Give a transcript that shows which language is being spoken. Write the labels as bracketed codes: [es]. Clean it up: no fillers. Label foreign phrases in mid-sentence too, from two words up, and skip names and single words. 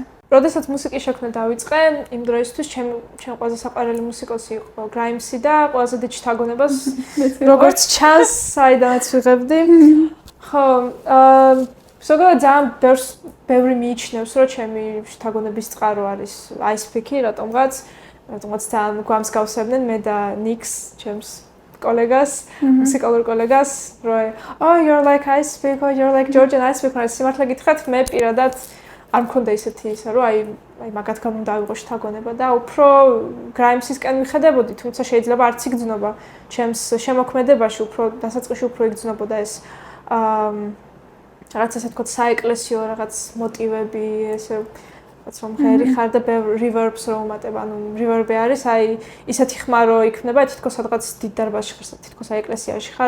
[ka] როდესაც მუსიკის შექმნა დავიწყე, იმ დროისთვის ჩემ ყველაზე საყვარელი მუსიკოსი იყო Grimes და ყველაზე დიდ შთაგონებას როგორც ჩანს, საიდანაც ვიღებდი. ხო, ზოგადად ძალიან ბევრი მიიჩნევს, რომ ჩემი შთაგონების წყარო არის Ice Pick-ი, რატომღაც ძალიან გვამსგავსებდნენ მე და Nix, ჩემს კოლეგას, მუსიკალურ კოლეგას, რომ oh [en] you're like Ice Pick, or you're like Georgian Ice Pick, [ka] მაგრამ სიმართლე გითხრათ, მე პირადად არ მქონდა ისეთი ისა, რომ აი მაგათგან უნდა ავიღო შთაგონება და უფრო Grimes-ისკენ მიხედებოდი, თუმცა შეიძლება არც იგრძნობა ჩემს შემოქმედებაში, უფრო დასაწყისში უფრო იგრძნობოდა ეს რაღაც ასე თქვა საეკლესიო რაღაც მოტივები, ესე რაც რომ ღერი ხარ და reverbs რომ უმატებ, ანუ reverb-ი არის, აი ისეთი ხმა რო იქნება, თითქოს სადღაც დიდ დარბაზში ხარ, თითქოს აი ეკლესიაში ხარ.